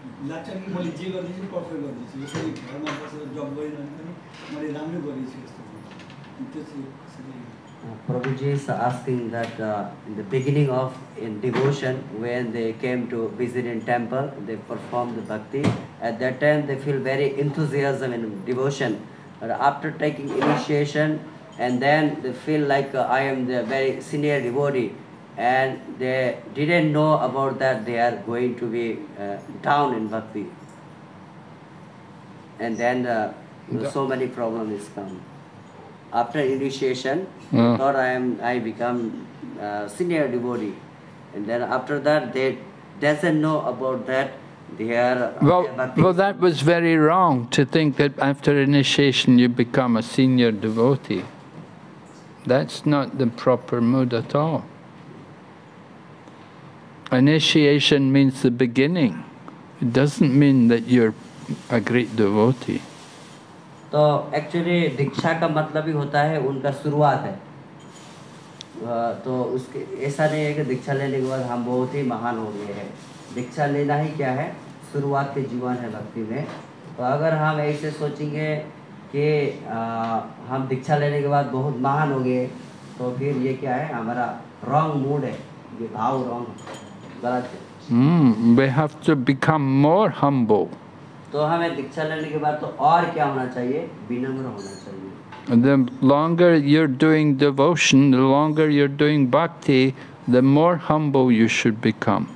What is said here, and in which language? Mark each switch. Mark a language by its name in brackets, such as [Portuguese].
[Nepali] लाग्छ कि मैले जे गर्दैछु पर्फेक्ट गर्दैछु यसरी घरमा बसेर जब गरिरहनु पनि मैले राम्रो गरेछु जस्तो त्यो चाहिँ [English] Prabhuji is asking that in the beginning of in devotion, when they came to visit in temple, they performed the bhakti. At that time, they feel very enthusiasm in devotion. But after taking initiation, and then they feel like I am the very senior devotee, and they didn't know about that they are going to be down in bhakti, and then so many problems come. After initiation, thought I become senior devotee, and then after that they doesn't know about that they are. Well, that was very wrong to think that after initiation you become a senior devotee. That's not the proper mood at all. Initiation means the beginning. It doesn't mean that you're a great devotee. [Hindi] तो actually दीक्षा का मतलब ही होता है उनका शुरुआत है। तो उसके ऐसा नहीं है कि दीक्षा लेने के बाद हम बहुत ही महान हो गए हैं। दीक्षा लेना ही क्या है, शुरुआत के जीवन है भक्ति में। तो अगर हम ऐसे सोचेंगे कि हम दीक्षा लेने के बाद बहुत महान हो गए, तो फिर ये क्या है, हमारा रॉन्ग मूड है, ये भाव रॉन्ग गलत है। [English] We have to become more humble. [Hindi] तो हमें दीक्षा लेने के बाद तो और क्या होना चाहिए, विनम्र होना चाहिए। [English] The longer you're doing devotion, the longer you're doing bhakti, the more humble you should become.